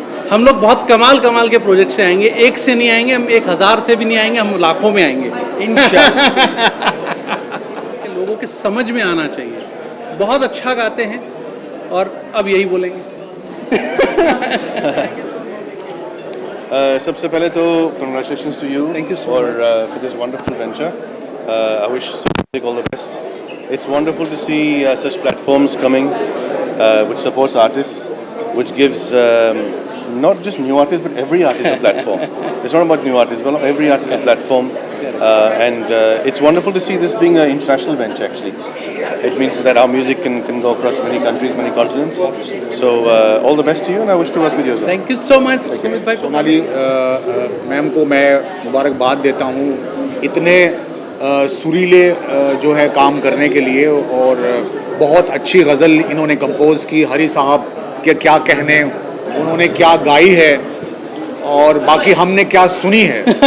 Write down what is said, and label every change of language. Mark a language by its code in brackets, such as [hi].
[hi] हम लोग बहुत कमाल के प्रोजेक्ट से आएंगे, एक से नहीं आएंगे, हम 1000 से भी नहीं आएंगे, हम लाखों में आएंगे इंशाअल्लाह। लोगों के समझ में आना चाहिए। बहुत अच्छा गाते हैं और अब यही बोलेंगे। सबसे पहले तो [en] congratulations to you. Thank you so for much. for this wonderful venture. I wish Music all the best. It's wonderful to see such platforms coming which supports artists, which gives not just new artists but every artist a platform. It's not about new artists, but every artist a platform, and it's wonderful to see this being an international venture. Actually, it means that our music can go across many countries, many continents. So all the best to you, and I wish to work with you as well. Thank you so much. [hi] Sonali ma'am को मैं मुबारकबाद देता हूँ इतने सुरीले जो है काम करने के लिए, और बहुत अच्छी गज़ल इन्होंने कंपोज़ की। हरी साहब के क्या कहने, उन्होंने क्या गाई है और बाकी हमने क्या सुनी है।